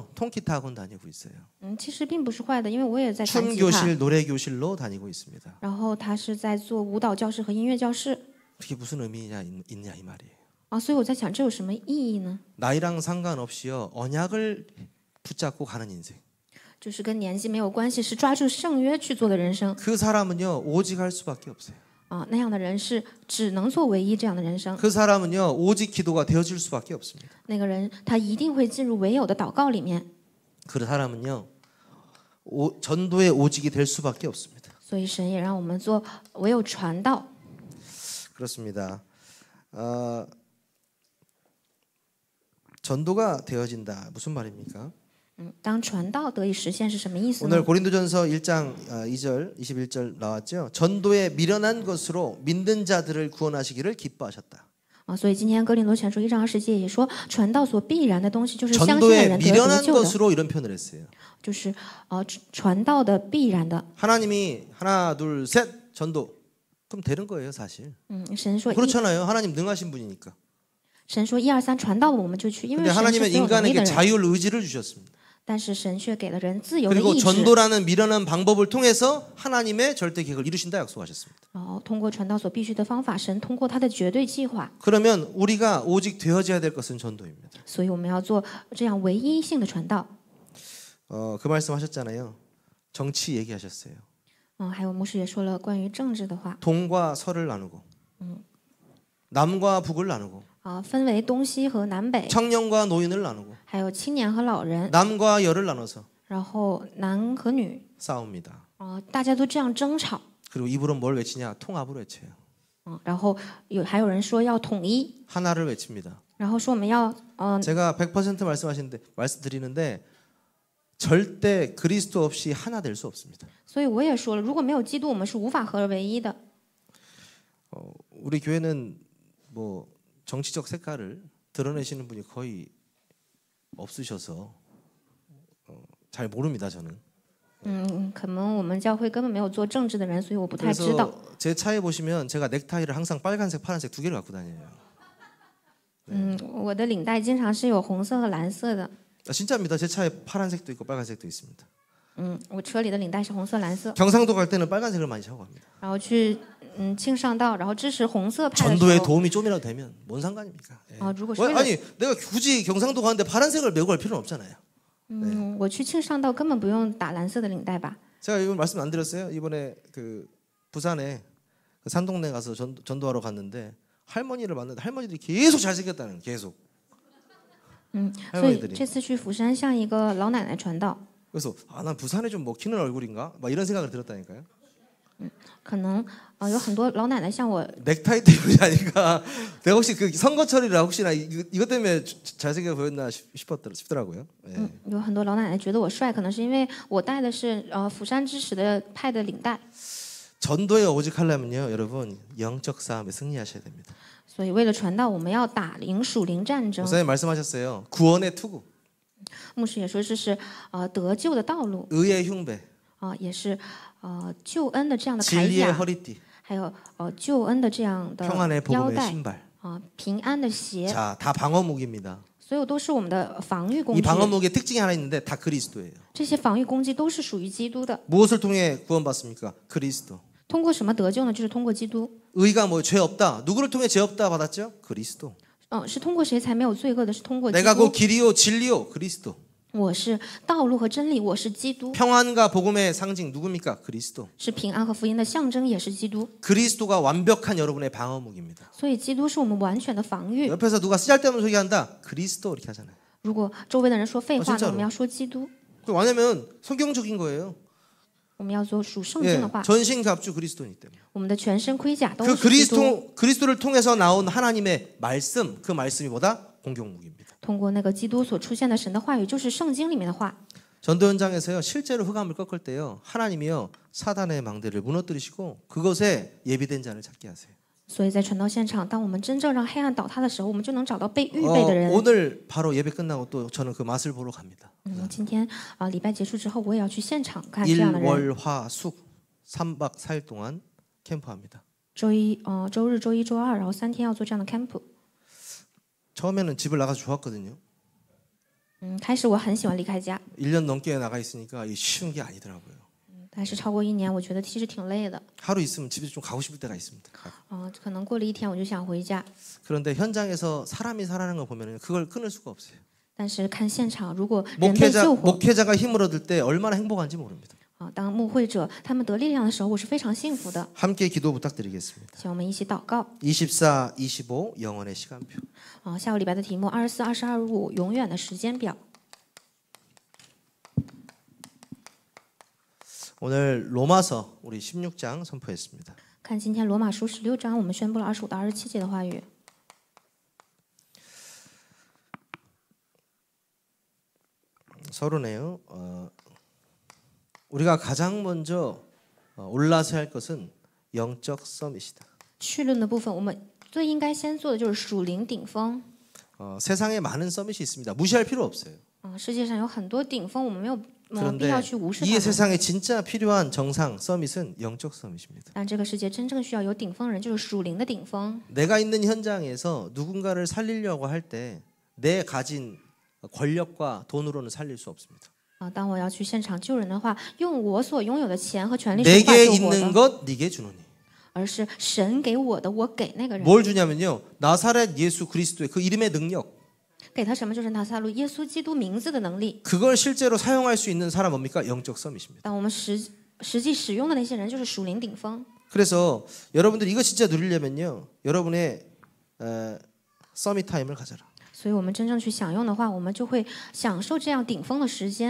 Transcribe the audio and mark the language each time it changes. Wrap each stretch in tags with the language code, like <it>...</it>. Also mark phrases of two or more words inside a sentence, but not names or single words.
<ko>통기타 학원 다니고 있어요.</ko> <zh>其实并不是坏的，因为我也在弹</zh> <ko>춤</ko> <zh>吉他。</zh> <ko>교실, 노래 교실로 다니고 있습니다.</ko> <zh>然后他是在做舞蹈教室和音乐教室。</zh> <ko>그게 무슨 의미냐 있냐 이 말이에요.</ko> <zh>所以我在想，这有什么意义呢？</zh> <ko>나이랑 상관없이요 언약을 붙잡고 가는 인생.</ko> <zh>就是跟年纪没有关系，是抓住圣约去做的人生。</zh> <ko>그 사람은요 오직 할 수밖에 없어요.</ko> <zh>那样的人是只能做唯一这样的人生。</zh> <ko>그 사람은요 오직 기도가 되어질 수밖에 없습니다.</ko> <zh>那个人他一定会进入唯有的祷告里面。</zh> <ko>그 사람은요 전도의 오직이 될 수밖에 없습니다.</ko> <zh>所以神也让我们做唯有传道。</zh> <ko>그렇습니다. 전도가 되어진다 무슨 말입니까?</ko> <zh>当传道得以实现是什么意思呢？</zh> <ko>오늘 고린도전서 1장 2절 21절 나왔죠. 전도에 미련한 것으로 믿는 자들을 구원하시기를 기뻐하셨다.</ko> <zh>所以今天哥林多前书1章20节也说，传道所必然的东西就是相信的</zh> <ko>전도에</ko> <zh>人得</zh> <ko>미련한</ko> <zh>救的，</zh> <ko>것으로 이런 표현을 했어요.</ko> <zh>就是传道的必然的。</zh> <ko>하나님이 하나 둘 셋 전도 그럼 되는 거예요 사실.</ko> <zh>神说</zh> <ko>그렇잖아요. 하나님 능하신 분이니까.</ko> <zh>神说1、2、3传道我们就去，因为</zh> <ko>근데</ko> <zh>神是</zh> <ko>하나님은</ko> <zh>所有能力</zh> <ko>인간에게</ko> <zh>的人。</zh> <ko>자율 의지를 주셨습니다.</ko> <zh>但是神却给了人自由的</zh> <ko>그리고</ko> <zh>意志，</zh> <ko>전도라는 미련한 방법을 통해서 하나님의 절대 계획을 이루신다 약속하셨습니다.</ko> <zh>通过传道所必须的方法，神通过他的绝对计划，</zh> <ko>그러면 우리가 오직 되어져야 될 것은 전도입니다.</ko> <zh>所以我们要做这样唯一性的传道。</zh> <ko>그 말씀하셨잖아요. 정치 얘기하셨어요.</ko> <zh>还有牧师也说了关于政治的话，</zh> <ko>동과 서를 나누고 남과 북을 나누고</ko> <zh>分为东西和南北，</zh> <ko>청년과 노인을 나누고</ko> <zh>还有青年和老人，</zh> <ko>남과 여를 나눠서</ko> <zh>然后男和女，</zh> <ko>싸웁니다.</ko> <zh>大家都这样争吵，</zh> <ko>그리고 입으로 뭘 외치냐? 통합으로 외쳐요.</ko> <zh>然后还有人说要统一，</zh> <ko>하나를 외칩니다.</ko> <zh>然后说我们要</zh> <ko>제가 100% 말씀드리는데 절대 그리스도 없이 하나 될 수 없습니다.</ko> <zh>所以我也说了，如果没有基督，我们是无法合而为一的。</zh> <ko>우리 교회는 뭐 정치적 색깔을 드러내시는 분이 거의 없으셔서 잘 모릅니다 저는.</ko> <zh>可能我们教会根本没有做政治的人，所以我不太知道。</zh> <ko>그래서 제 차에 보시면 제가 넥타이를 항상 빨간색, 파란색 두 개를 갖고 다녀요.</ko> <zh>我的领带经常是有红色和蓝色的。</zh> <ko>진짜입니다. 제 차에 파란색도 있고 빨간색도 있습니다.</ko> <zh>我车里的领带是红色、蓝色。</zh> <ko>경상도 갈 때는 빨간색을 많이 차고 갑니다.</ko> <zh>然后去庆尚道，然后支持红色派的时</zh> <ko>전도에</ko> <zh>候，</zh> <ko>도움이 좀이라도 되면 뭔 상관입니까? 예.</ko> <zh>如果是为了</zh> <ko>아니 내가 굳이 경상도 가는데 파란색을 메고 갈 필요는 없잖아요.</ko> <zh>我去庆尚道根本不用打蓝色的领带吧？</zh> <ko>제가 이번 말씀 안 드렸어요? 이번에 그 부산에 그 산동네 가서 전도하러 갔는데 할머니를 만났는데 할머니들이 계속 잘생겼다는 계속.</ko> <zh>所以这次去釜山向一个老奶奶传道，</zh> <ko>그래서 난 부산에 좀 먹히는 얼굴인가? 막 이런 생각을 들었다니까요.</ko> <zh>可能有很多老奶奶像我，</zh> <ko>넥타이 때문이 아닌가? 내가 혹시 그 선거철이라 혹시나 이것 때문에 잘생겨 보였나 싶더라고요. 예.</ko> <zh>有很多老奶奶觉得我帅，可能是因为我戴的是釜山支持的派的领带。</zh> <ko>전도에 오직하려면요, 여러분 영적 싸움에 승리하셔야 됩니다.</ko> <zh>所以为了传道，我们要赢属灵战争。</zh> <ko>목사님 말씀하셨어요. 구원의 투구,</ko> <zh>牧师也说这是得救的道路，</zh> <ko>의의 흉배,</ko> <zh>也是救恩的这样的铠</zh> <ko>진리의</ko> <zh>甲，</zh> <ko>허리띠,</ko> <zh>还有救恩的这样的</zh> <ko>평안의</ko> <zh>腰</zh> <ko>복음의</ko> <zh>带，</zh> <ko>신발.</ko> <zh>平安的鞋，</zh> <ko>자, 다 방어 무기입니다.</ko> <zh>所有都是我们的防御攻</zh> <ko>이</ko> <zh>击。</zh> <ko>방어 무기의 특징이 하나 있는데 다 그리스도예요.</ko> <zh>这些防御攻击都是属于基督的。</zh> <ko>무엇을 통해 구원받습니까? 그리스도.</ko> <zh>通过什么得救呢？就是通过基督。</zh> <ko>의가 뭐 죄 없다. 누구를 통해 죄 없다 받았죠? 그리스도.</ko> <zh>是通过谁才没有罪恶的？是通过基</zh> <ko>내가 그</ko> <zh>督。</zh> <ko>길이요 진리요 그리스도.</ko> <zh>我是道路和真理，我是基督，</zh> <ko>평안과 복음의 상징 누굽니까? 그리스도.</ko> <zh>是平安和福音的象征，也是基督。</zh> <ko>그리스도가 완벽한 여러분의 방어 무기입니다.</ko> <zh>所以基督是我们完全的防御。</zh> <ko>옆에서 누가 쓰잘데없는 소리 한다. 그리스도 이렇게 하잖아요.</ko> <zh>如果周围的人说废话</zh> <ko>진짜로</ko> <zh>呢，我们要说基督，</zh> <ko>왜냐하면 성경적인 거예요.</ko> <zh>我们要做属圣经</zh> <ko>예,</ko> <zh>的话。</zh> <ko>전신갑주 그리스도이기 때문에.</ko> <zh>我们的全身盔甲都</zh> <ko>그</ko> <zh>是基督。</zh> <ko>그리스도를 통해서 나온 하나님의 말씀, 그 말씀이 뭐다? 공격 무기입니다.</ko> <zh>通过那个基督所出现的神的话语，就是圣经里面的话。</zh> <ko>전도 현장에서요 실제로 흑암을 꺾을 때요 하나님이요 사단의 망대를 무너뜨리시고 그것에 예비된 자를 찾게 하세요.</ko> <zh>所以在传道现场，当我们真正让黑暗倒塌的时候，我们就能找到被预备的人。</zh> <ko>오늘 바로 예배 끝나고 또 저는 그 맛을 보러 갑니다.</ko> <zh>今天礼拜结束之后，我也要去现场看这样的人。</zh> <ko>일월화숙 3박 4일 동안 캠프합니다.</ko> <zh>周日、周一、周二，然后3天要做这样的 camp。</zh> <ko>처음에는 집을 나가서 좋았거든요.</ko> <zh>开始我很喜欢离开家，</zh> <ko>1년 넘게 나가 있으니까 이게 쉬운 게 아니더라고요.</ko> <zh>但是超过1年，我觉得其实挺累的。</zh> <ko>하루 있으면 집에 좀 가고 싶을 때가 있습니다.</ko> <zh>可能过了1天我就想回家。</zh> <ko>그런데 현장에서 사람이 살아나는 거 보면 그걸 끊을 수가 없어요.</ko> <zh>但是看现场，如果人被救活，</zh> <ko>목회자가 힘을 얻을 때 얼마나 행복한지 모릅니다.</ko> <zh>当牧会者他们得力量的时候，我是非常幸福的。</zh> <ko>함께 기도 부탁드리겠습니다.</ko> <zh>请我们一起祷告。</zh> <ko>24, 25 영원의 시간표.</ko> <zh>下个礼拜的题目24、22、25永远的时间表。</zh> <ko>오늘 로마서 우리 16장 선포했습니다.</ko> <zh>看今天罗马书16章，我们宣布了25到27节的话语。</zh> <ko>서론에요. 우리가 가장 먼저 올라서 할 것은 영적 서밋이다.</ko> <zh>绪论的部分，我们最应该先做的就是属灵顶峰。</zh> <ko>세상에 많은 서밋이 있습니다. 무시할 필요 없어요.</ko> <zh>世界上有很多顶峰，我们没有必</zh> <ko>그런데</ko> <zh>要去无视</zh> <ko>이</ko> <zh>他们。</zh> <ko>세상에 진짜 필요한 정상 서밋은 영적 서밋입니다.</ko> <zh>但这个世界真正需要有顶峰人，就是属灵的顶峰。</zh> <ko>내가 있는 현장에서 누군가를 살리려고 할 때 내 가진 권력과 돈으로는 살릴 수 없습니다.</ko> <zh>当我要去现场救人的话，用我所拥有的钱和权利是无法</zh> <ko>내게</ko> <zh>救活</zh> <ko>있는</ko> <zh>的，</zh> <ko>것 네게 주노니.</ko> <zh>而是神给我的，我给那个人。</zh> <ko>뭘 주냐면요. 나사렛 예수 그리스도의 그 이름의 능력.</ko> <zh>给他什么？就是拿撒路耶稣基督名字的能力。</zh> <ko>그걸 실제로 사용할 수 있는 사람 뭡니까? 영적 서밋입니다.</ko> <zh>当我们实际使用的那些人，就是属灵顶峰。</zh> <ko>그래서 여러분들 이거 진짜 누리려면요. 여러분의 서밋 타임을 가져라.</ko> <zh>所以我们真正去享用的话，我们就会享受这样顶峰的时间。</zh>